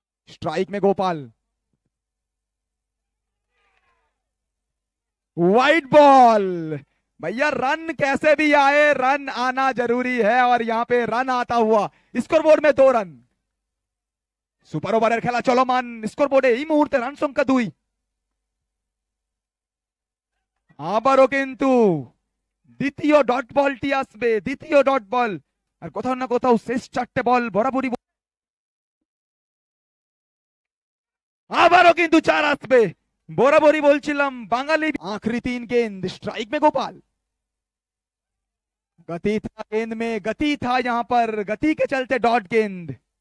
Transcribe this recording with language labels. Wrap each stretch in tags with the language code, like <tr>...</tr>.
<hi>Strike में Gopal, wide ball. भैया run कैसे भी आए, रन आना जरूरी है और यहां पे रन आता हुआ। स्कोर बोर्ड में 2 रन। सुपर ओवर खेला चलमान, स्कोर बोर्डे</hi> <bn>এই মুহূর্তে রান সংখ্যা 2। আবারও কিন্তু দ্বিতীয় ডট বলটি আসবে, দ্বিতীয় ডট বল। আর কোথাও না কোথাও শেষ 4টে বল বরাবরই। আবারও কিন্তু 4 আসবে, বরাবরই বলছিলাম বাঙালি।</bn> <hi>आखिरी 3 गेंद, स्ट्राइक में गोपाल। गति था गेंद में, गति था यहां पर, गति के चलते डॉट गेंद।</hi>